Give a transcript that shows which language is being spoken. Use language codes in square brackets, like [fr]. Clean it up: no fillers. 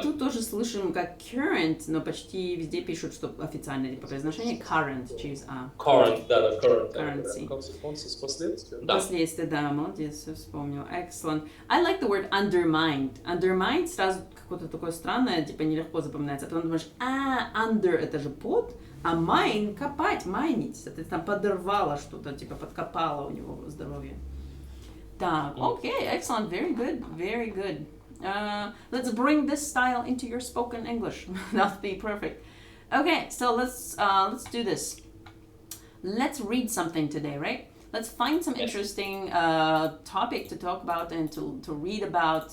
[ru] Тут тоже слышим как current, но почти везде пишут, что официальное по произношению current через A. [en] Current, да, current. Currency. Consequences, [ru] последствия. Да. Последствия, да, молодец, все вспомнил. [en] Excellent. I like the word undermined. [ru] Undermined сразу какое-то такое странное, типа нелегко запоминается. А потом думаешь, under это же под, а mine копать, майнить. Соответственно, подорвало что-то, типа подкопало у него здоровье. [en] Так, okay, excellent, very good, very good. Let's bring this style into your spoken English. That'll be perfect. Okay, so let's do this. Let's read something today, right? Let's find some interesting topic to talk about and to read about.